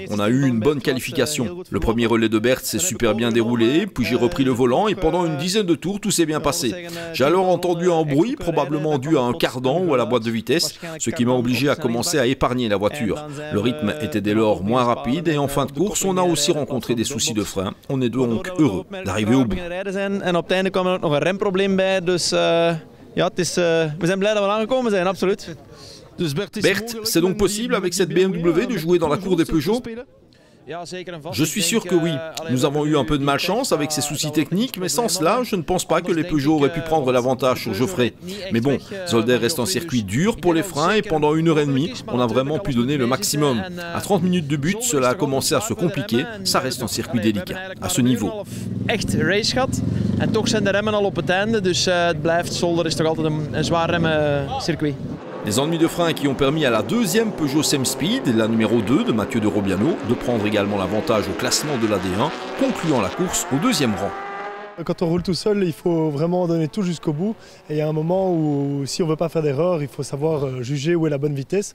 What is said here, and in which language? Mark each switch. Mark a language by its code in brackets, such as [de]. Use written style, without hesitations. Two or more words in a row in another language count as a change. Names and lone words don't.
[fr] On a eu une bonne qualification. Le premier relais de Berthe s'est super bien déroulé, puis j'ai repris le volant et pendant une dizaine de tours, tout s'est bien passé. J'ai alors entendu un bruit, probablement dû à un cardan ou à la boîte de vitesse, ce qui m'a obligé à commencer à épargner la voiture. Le rythme était dès lors moins rapide et en fin de course, on a aussi rencontré des soucis de frein. On est donc heureux d'arriver au bout. [nl] We zijn blij dat we aangekomen zijn, absoluut. [fr] Berthe, c'est donc possible avec cette BMW de jouer dans la cour des Peugeot? Je suis sûr que oui. Nous avons eu un peu de malchance avec ces soucis techniques, mais sans cela, je ne pense pas que les Peugeot auraient pu prendre l'avantage sur Geoffrey. Mais bon, Zolder reste un circuit dur pour les freins et pendant 1h30, on a vraiment pu donner le maximum. À 30 minutes de but, cela a commencé à se compliquer. Ça reste un circuit délicat, à ce niveau. [nl] Echt race gehad en toch zijn de remmen al op het einde, dus het blijft Zolder is toch altijd een zwaar remmencircuit. [fr] Des ennuis de frein qui ont permis à la 2e Peugeot Same Speed, la numéro 2 de Mathieu de Robiano, de prendre également l'avantage au classement de la D1, concluant la course au 2e rang. Quand on roule tout seul, il faut vraiment donner tout jusqu'au bout. Et il y a un moment où, si on ne veut pas faire d'erreur, il faut savoir juger où est la bonne vitesse.